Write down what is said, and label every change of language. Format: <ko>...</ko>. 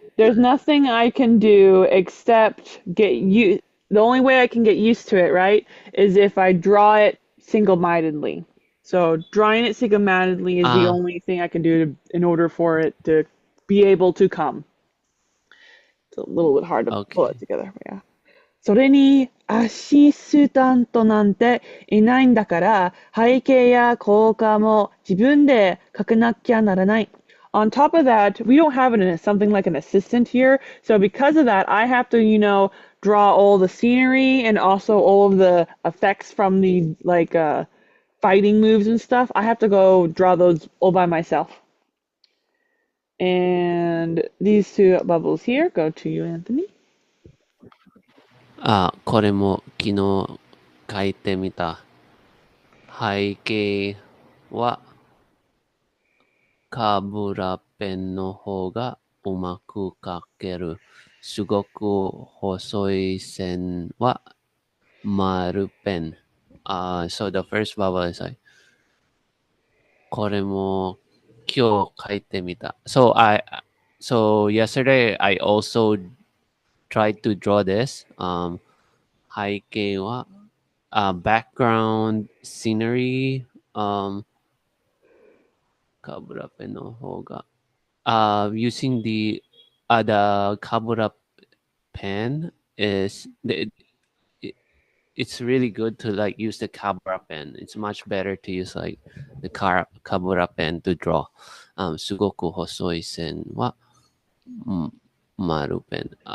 <en>there's nothing I can do except get you. The only way I can get used to it, right, is if I draw it single-mindedly. So drawing it single-mindedly is the Ah, only thing I can do in order for it to be able to come. It's a little bit hard to pull it okay. together. Yeah.</en> <ja>それにアシスタントなんていないんだから、背景や効果も自分で書かなきゃならない。</ja> <en>On top of that, we don't have something like an assistant here. So because of that, I have to, draw all the scenery and also all of the effects from the fighting moves and stuff. I have to go draw those all by myself. And these two bubbles here go to you, Anthony.</en> <ja>これも昨日書いてみた。背景はカブラペンの方がうまく書ける。すごく細い線は丸ペン。</ja> <en>So the first bubble is like</en> <ja>これも今日書いてみた。</ja> <en>So yesterday I also tried to draw this.</en> <ja>背景は、</ja> <en>background scenery,</en> <ja>カブラペンの方が、</ja> <en>using the カブラpen is it's really good to like use the kabura pen. It's much better to use like the kabura pen to draw.</en> <ja>すごく細い線は、丸ペン。</ja>